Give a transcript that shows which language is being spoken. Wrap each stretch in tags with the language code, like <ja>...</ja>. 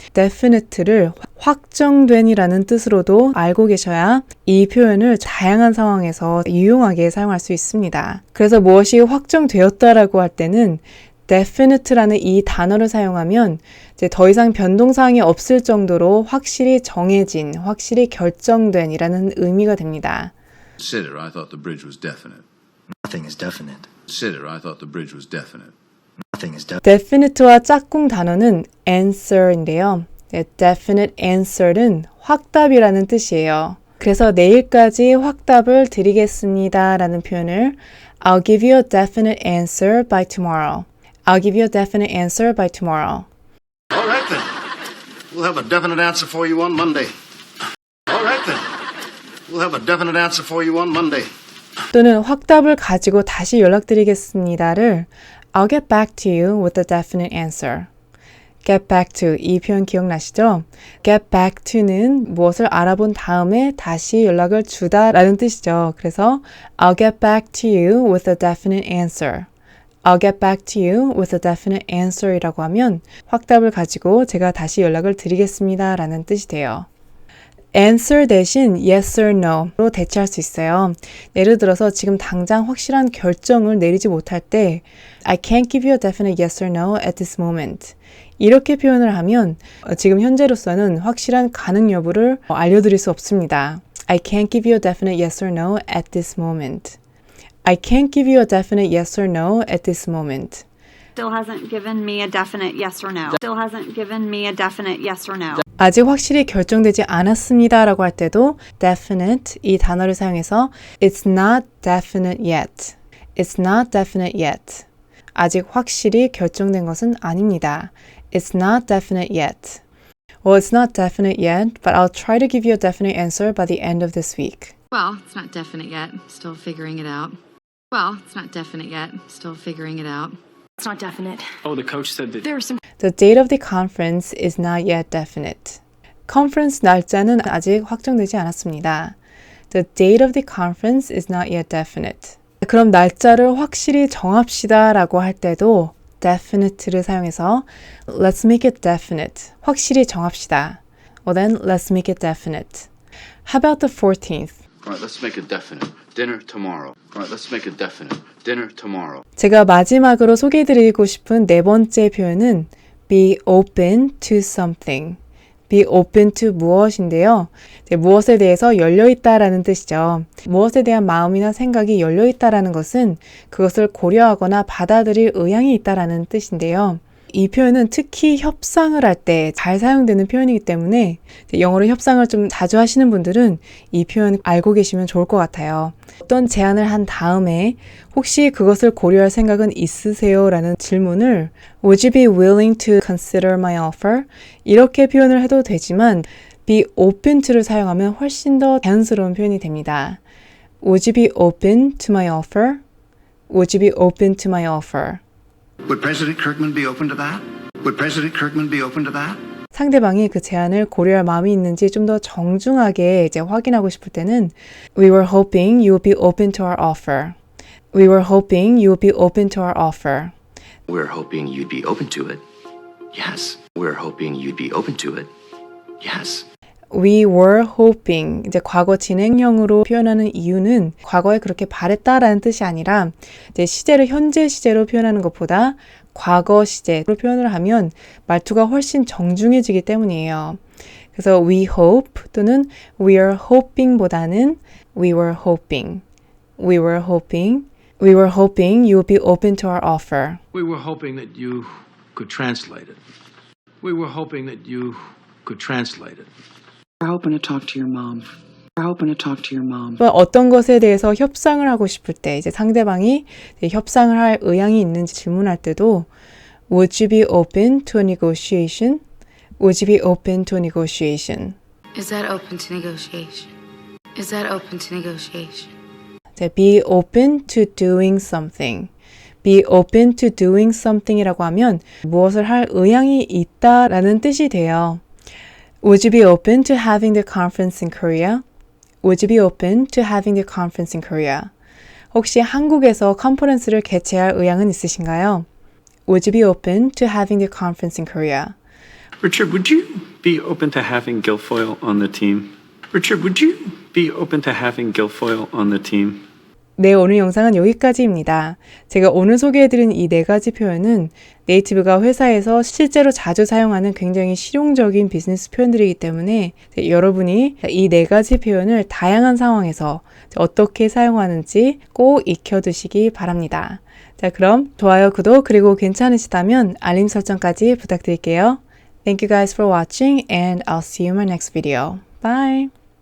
<ko>definite를 확정된이라는 뜻으로도 알고 계셔야 이 표현을 다양한 상황에서 유용하게 사용할 수 있습니다. 그래서 무엇이 확정되었다라고 할 때는 definite라는 이 단어를 사용하면 이제 더 이상 변동사항이 없을 정도로 확실히 정해진, 확실히 결정된 이라는 의미가 됩니다.</ko> <en>Consider, I thought the bridge was definite. Nothing is definite. Consider, I thought the bridge was definite. Nothing is definite.</en> <ko>definite와 짝꿍 단어는 answer인데요. definite answer는 확답이라는 뜻이에요. 그래서 내일까지 확답을 드리겠습니다 라는 표현을</ko> <en>I'll give you a definite answer by tomorrow. I'll give you a definite answer by tomorrow. All right then. We'll have a definite answer for you on Monday. All right then. We'll have a definite answer for you on Monday.</en> <ko>또는 확답을 가지고 다시 연락드리겠습니다를</ko> <en>I'll get back to you with a definite answer.</en> <ko>get back to 이 표현 기억나시죠? get back to는 무엇을 알아본 다음에 다시 연락을 주다 라는 뜻이죠. 그래서</ko> <en>I'll get back to you with a definite answer. I'll get back to you with a definite answer</en> <ko>이라고 하면 확답을 가지고 제가 다시 연락을 드리겠습니다 라는 뜻이 돼요. answer 대신 yes or no로 대체할 수 있어요. 예를 들어서 지금 당장 확실한 결정을 내리지 못할 때</ko> <en>I can't give you a definite yes or no at this moment.</en> <ko>이렇게 표현을 하면 지금 현재로서는 확실한 가능 여부를 알려드릴 수 없습니다.</ko> <en>I can't give you a definite yes or no at this moment. I can't give you a definite yes or no at this moment. Still hasn't given me a definite yes or no. Still hasn't given me a definite yes or no.</en> <ko>아직 확실히 결정되지 않았습니다 라고 할 때도 definite 이 단어를 사용해서</ko> <en>It's not definite yet. It's not definite yet.</en> <ko>아직 확실히 결정된 것은 아닙니다.</ko> <en>It's not definite yet. Well, it's not definite yet, but I'll try to give you a definite answer by the end of this week. Well, it's not definite yet. Still figuring it out. Well, it's not definite yet. Still figuring it out. It's not definite. Oh, the coach said that. There are some The date of the conference is not yet definite.</en> <ko>컨퍼런스 날짜는 아직 확정되지 않았습니다.</ko> <en>The date of the conference is not yet definite.</en> <ko>그럼 날짜를 확실히 정합시다 라고 할 때도 definite를 사용해서</ko> <en>Let's make it definite.</en> <ko>확실히 정합시다.</ko> <en>Well then, let's make it definite. How about the 14th? All right, let's make it definite. Dinner tomorrow. All right, let's make it definite. Dinner tomorrow.</en> <ko>제가 마지막으로 소개해드리고 싶은 네 번째 표현은 be open to something. be open to 무엇인데요. 무엇에 대해서 열려있다라는 뜻이죠. 무엇에 대한 마음이나 생각이 열려있다라는 것은 그것을 고려하거나 받아들일 의향이 있다라는 뜻인데요. 이 표현은 특히 협상을 할 때 잘 사용되는 표현이기 때문에 영어로 협상을 좀 자주 하시는 분들은 이 표현 알고 계시면 좋을 것 같아요. 어떤 제안을 한 다음에 혹시 그것을 고려할 생각은 있으세요? 라는 질문을</ko> <en>Would you be willing to consider my offer?</en> <ko>이렇게 표현을 해도 되지만 be open to를 사용하면 훨씬 더 자연스러운 표현이 됩니다.</ko> <en>Would you be open to my offer? Would you be open to my offer? Would President Kirkman be open to that? Would President Kirkman be open to that?</en> <ko>상대방이 그 제안을 고려할 마음이 있는지 좀 더 정중하게 이제 확인하고 싶을 때는</ko> <en>We were hoping you would be open to our offer. We were hoping you would be open to our offer. We're hoping you'd be open to it. Yes. We're hoping you'd be open to it. Yes. We were hoping</en> <ko>이제 과거 진행형으로 표현하는 이유는 과거에 그렇게 바랬다라는 뜻이 아니라 이제 시제를 현재 시제로 표현하는 것보다 과거 시제로 표현을 하면 말투가 훨씬 정중해지기 때문이에요. 그래서</ko> <en>we hope</en> <ko>또는</ko> <en>we are hoping보다는 we were hoping, we were hoping, we were hoping you would be open to our offer. We were hoping that you could translate it. We were hoping that you could translate it. We're hoping to talk to your mom. We're hoping to talk to your mom.</en> <ko>또 어떤 것에 대해서 협상을 하고 싶을 때 이제 상대방이 협상을 할 의향이 있는지 질문할 때도</ko> <en>Would you be open to a negotiation? Would you be open to a negotiation? Is that open to negotiation? Is that open to negotiation? Be open to doing something. Be open to doing something</en> <ko>이라고 하면 무엇을 할 의향이 있다라는 뜻이 돼요.</ko> <en>Would you be open to having the conference in Korea? Would you be open to having the conference in Korea?</en> <ko>혹시 한국에서 컨퍼런스를 개최할 의향은 있으신가요?</ko> <en>Would you be open to having the conference in Korea? Richard, would you be open to having Guilfoyle on the team? Richard, would you be open to having Guilfoyle on the team?</en> <ko>네, 오늘 영상은 여기까지입니다. 제가 오늘 소개해드린 이 4가지 표현은 네이티브가 회사에서 실제로 자주 사용하는 굉장히 실용적인 비즈니스 표현들이기 때문에 여러분이 이 4가지 표현을 다양한 상황에서 어떻게 사용하는지 꼭 익혀두시기 바랍니다. 자, 그럼 좋아요, 구독, 그리고 괜찮으시다면 알림 설정까지 부탁드릴게요.</ko> <en>Thank you guys for watching and I'll see you in my next video. Bye!</en>